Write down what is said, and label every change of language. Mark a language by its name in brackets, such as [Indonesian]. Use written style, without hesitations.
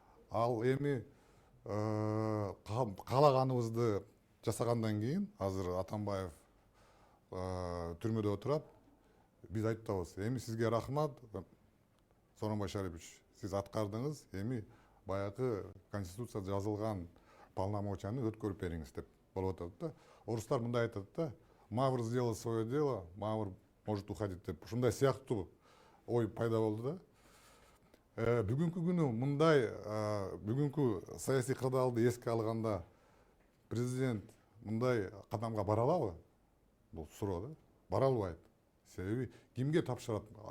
[Kyrgyz] Ал эми каалаганыбызды жасагандан кийин азыр Атамбаев түрмөдө отурат. Биз айтабыз, эми сизге рахмат, Сооронбай Шарипович, сиз аткардыңыз, эми баягы конституцияда жазылган полномочияны өткөрүп бериңиз деп болуп атат да. Орустар мындай айтат да, [Russian] Мавр сделал свое дело, Мавр может уходить [Kyrgyz] деп. Ушундай сыяктуу ой пайда болду да. Бүгүнкү күнү мындай бүгүнкү саясий кырдаалды эске алганда президент мындай кадамга бара алабы? Бул суроо да. Бара албайт. Себеби кимге тапшырат?